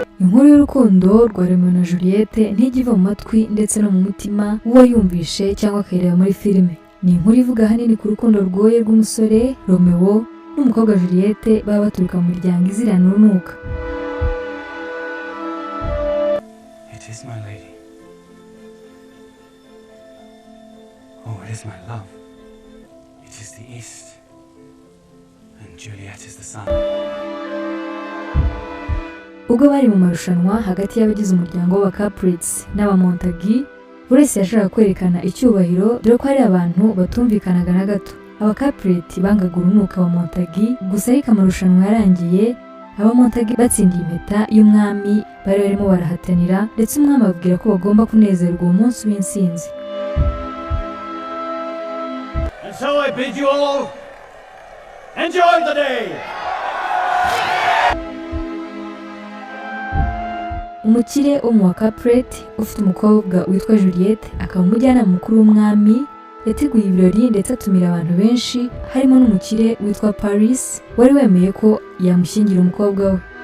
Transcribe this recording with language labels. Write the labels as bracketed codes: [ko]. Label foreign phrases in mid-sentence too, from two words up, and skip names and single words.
[rw] inkuru y'urukundo rwa Romeo na Juliette ntigiva mu matwi ndetse no mu mutima w'uwayumvishe cyangwa akayireba muri filime. Ni inkuru ivuga ahanini ku rukundo rwoye rw'umusore Romeo n'umukobwa Juliette baba baturuka mu miryango izirana urunuka. [en] It is my lady. Oh, it is my love. It is the east. And Juliet is the sun. [rw] Ubwo bari mu marushanwa hagati y'abagize umuryango wa Capulet n'aba Montague, buri wese yashaka kwerekana icyubahiro dore ko hari abantu batumvikanaga na gato. Aba Capulet bangaga urunuka wa Montague, gusa ariko amarushanwa yarangiye aba Montague batsindiye impeta y'umwami bari barimo barahatanira, ndetse umwami ababwira ko bagomba kunezerwa uwo munsi w'insinzi. [en] And so I bid you all enjoy the day. [rw] Umukire wo mu wa Capulet ufite umukobwa witwa Juliette akaba umujyanama mukuru w'umwami, yateguye ibirori ndetse atumira abantu benshi harimo n'umukire witwa Paris wari wemeye ko yamushyingira umukobwa we.